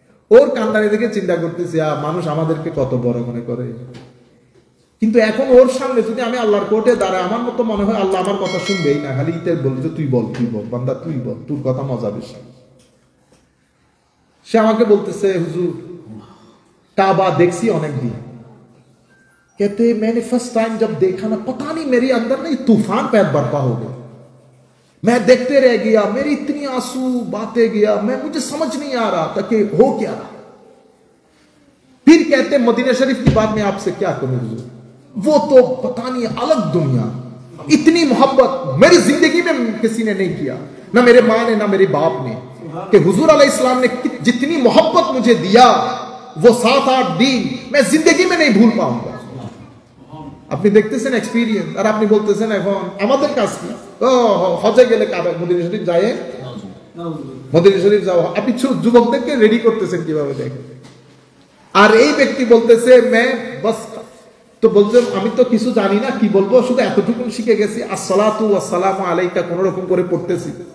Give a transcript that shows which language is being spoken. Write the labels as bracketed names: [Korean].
[Bangla] ওর কান্দানি দেখে চিন্তা করতেছি, মানুষ আমাদেরকে কত বড় মনে করে। কিন্তু এখন ওর সামনে যদি আমি আল্লাহর কোর্টে দাঁড়াই, আমার মতো মনে হয় আল্লাহ আমার কথা শুনবেই না, খালি ইতে বলবে যে তুই বল, তুই বল বান্দা, তুই বল, তোর কথা মজা বেশি। সে আমাকে বলতেছে, হুজুর [Hindi] काबा देखी अनेक दिन, कहते मैंने फर्स्ट टाइम जब देखा ना, पता नहीं मेरे अंदर ना तूफान पैदा बरपा हो गया। मैं देखते रह गया, मेरी इतनी आंसू बातें गया, मुझे समझ नहीं आ रहा था कि हो क्या रहा। फिर कहते मदीना शरीफ की बात मैं आपसे क्या करूं, वो तो पता नहीं अलग दुनिया, इतनी मोहब्बत मेरी जिंदगी में किसी ने नहीं किया, ना मेरे माँ ने ना मेरे बाप ने, कि हुजूर अलैहिस्सलाम ने जितनी मोहब्बत मुझे दिया वो 7-8 दिन मैं जिंदगी में नहीं भूल पाऊंगा। [Bangla] আপনি দেখতেছেন এক্সপেরিয়েন্স, আর আপনি বলতেছেন এখন আমাদের কাজ কি, ও হজে গেলে কাবা মদিনা শরীফ যায়, মদিনা শরীফ যাও। আপনি যুবকদেরকে রেডি করতেছেন কিভাবে দেখেন। আর এই ব্যক্তি বলতেছে মে বাস, তো বলছেন আমি তো কিছু জানি না, কি বলবো, শুধু এতটুকু শিখে গেছি, আসসালাতু ওয়াসসালামু আলাইকা কোন রকম করে পড়তেছি।